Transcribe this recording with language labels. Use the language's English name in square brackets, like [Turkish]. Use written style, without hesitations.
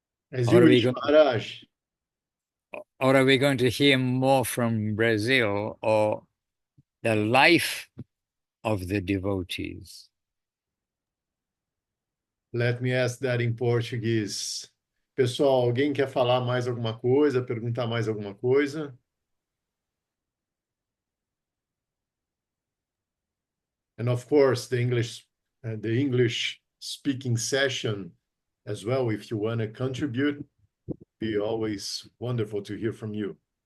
[English] As you wish, Maharaj. Or are we going to hear more from Brazil or the life of the devotees? Let me ask that in Portuguese. [Portuguese] Pessoal, alguém quer falar mais alguma coisa, perguntar mais alguma coisa? [English] And of course, the English speaking session as well, if you want to contribute, be always wonderful to hear from you.